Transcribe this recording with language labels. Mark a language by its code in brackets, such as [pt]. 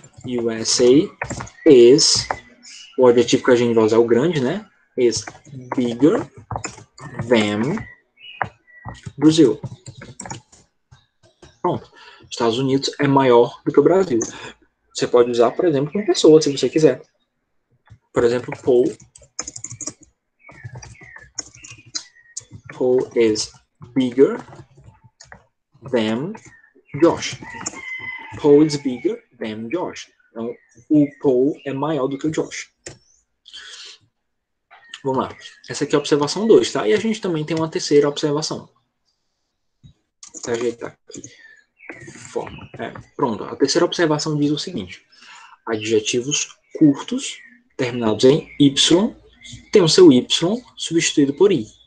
[en] USA is, [pt] o adjetivo que a gente vai usar é o grande, né, [en] is bigger than Brazil. [pt] Pronto. Estados Unidos é maior do que o Brasil. Você pode usar, por exemplo, com pessoas, se você quiser. Por exemplo, [en] Paul is bigger than Josh. Paul is bigger than Josh. [pt] Então, o Paul é maior do que o Josh. Vamos lá. Essa aqui é a observação 2, tá? E a gente também tem uma terceira observação. Vou ajeitar aqui. Pronto. A terceira observação diz o seguinte. Adjetivos curtos, terminados em Y, tem o seu Y substituído por I.